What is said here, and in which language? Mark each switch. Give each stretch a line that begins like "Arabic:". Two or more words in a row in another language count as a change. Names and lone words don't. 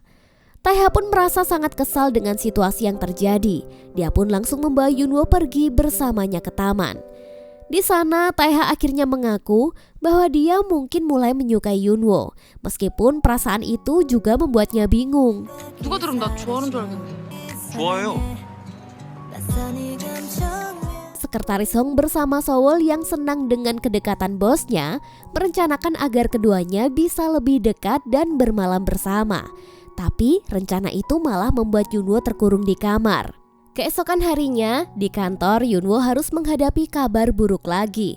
Indonesian: Taeha pun merasa sangat kesal dengan situasi yang terjadi. Dia pun langsung membawa Yunwo pergi bersamanya ke taman. Di sana Taeha akhirnya mengaku bahwa dia mungkin mulai menyukai Yunwo, meskipun perasaan itu juga membuatnya bingung.
Korean: 누가 들으면 나 좋아하는 줄 알겠네. 좋아요.
Indonesian: Sekretaris Song bersama Sowol yang senang dengan kedekatan bosnya merencanakan agar keduanya bisa lebih dekat dan bermalam bersama. Tapi rencana itu malah membuat Yunwo terkurung di kamar. Keesokan harinya, di kantor Yunwo harus menghadapi kabar buruk lagi.